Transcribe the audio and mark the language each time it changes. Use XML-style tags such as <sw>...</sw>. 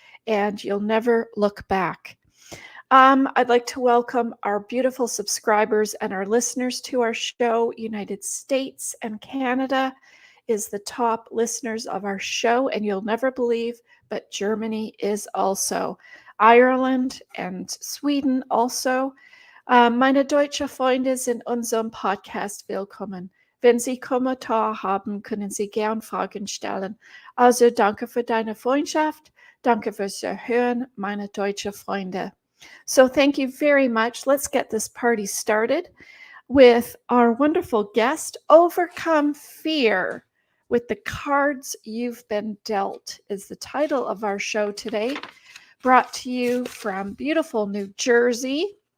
<en>And you'll never look back. I'd like to welcome our beautiful subscribers and our listeners to our show. United States and Canada is the top listeners of our show, and you'll never believe, but Germany is also. Ireland and Sweden also.</en> <de>Meine deutsche Freunde sind unserem Podcast willkommen. Wenn Sie Kommentar haben, können Sie gern Fragen stellen. Also danke für deine Freundschaft. Danke fürs Hören, meine deutsche Freunde.</de> <en>So thank you very much. Let's get this party started with our wonderful guest. Overcome Fear with the Cards You've Been Dealt is the title of our show today, brought to you from beautiful New Jersey.</en>